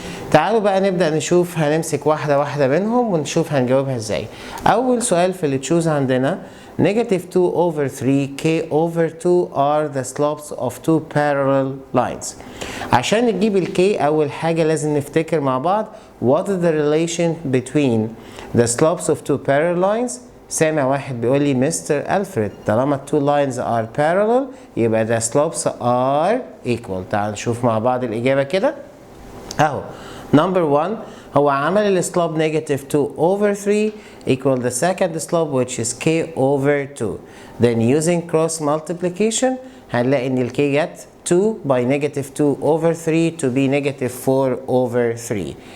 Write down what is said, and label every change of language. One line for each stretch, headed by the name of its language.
Arabic: تعالوا بقى نبدأ نشوف، هنمسك واحدة واحدة منهم ونشوف هنجاوبها ازاي. أول سؤال في اللي تشوز عندنا
English: negative 2 over 3 k over 2 are the slopes of two parallel lines.
Arabic: عشان نجيب ال k أول حاجة لازم نفتكر مع بعض
English: what is the relation between the slopes of two parallel lines.
Arabic: سامع واحد بيقول لي مستر ألفريد طالما
English: two lines are parallel
Arabic: يبقى
English: the slopes are equal.
Arabic: تعال نشوف مع بعض الإجابة كده أهو.
English: Number 1
Arabic: هو عمل السلوب
English: negative 2 over 3 equal the second slope which is k over 2. Then using cross multiplication
Arabic: هنلاقي ان ال k جت
English: 2 by negative 2 over 3 to be negative 4 over 3.